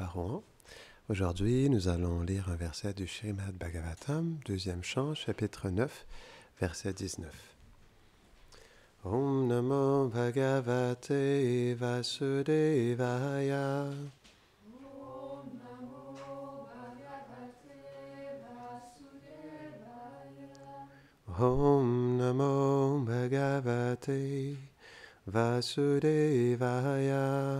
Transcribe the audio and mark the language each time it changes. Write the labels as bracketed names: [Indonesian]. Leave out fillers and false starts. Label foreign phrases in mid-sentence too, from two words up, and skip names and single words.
[French] Rouen. Aujourd'hui, nous allons lire un verset du Srimad Bhagavatam, deuxième chant, chapitre 9, verset 19. [Sanskrit] ॐ नमो भगवते वासुदेवाय. ॐ नमो भगवते वासुदेवाय. ॐ नमो भगवते वासुदेवाय.